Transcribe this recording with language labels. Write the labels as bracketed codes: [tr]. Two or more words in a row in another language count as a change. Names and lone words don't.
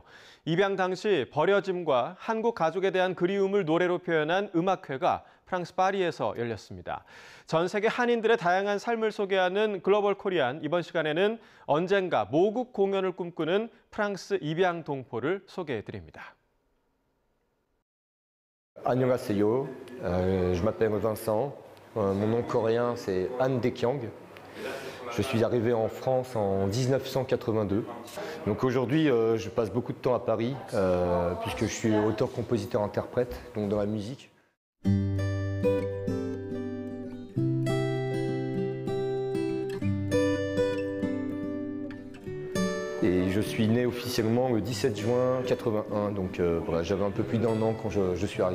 [ko] 입양 당시 버려짐과 한국 가족에 대한 그리움을 노래로 표현한 음악회가 프랑스 파리에서 열렸습니다. 전 세계 한인들의 다양한 삶을 소개하는 글로벌 코리안, 이번 시간에는 언젠가 모국 공연을 꿈꾸는 프랑스 입양동포를 소개해드립니다. 안녕하세요. [fr] Je m'appelle Vincent. Mon nom coréen c'est Han Daekyang. Je suis arrivé en France en 1982. Donc aujourd'hui je passe beaucoup de temps à Paris puisque je suis auteur, compositeur, interprète donc dans la musique. Et je suis né officiellement le 17 juin 81, donc voilà, j'avais un peu plus d'un an quand je suis arrivé.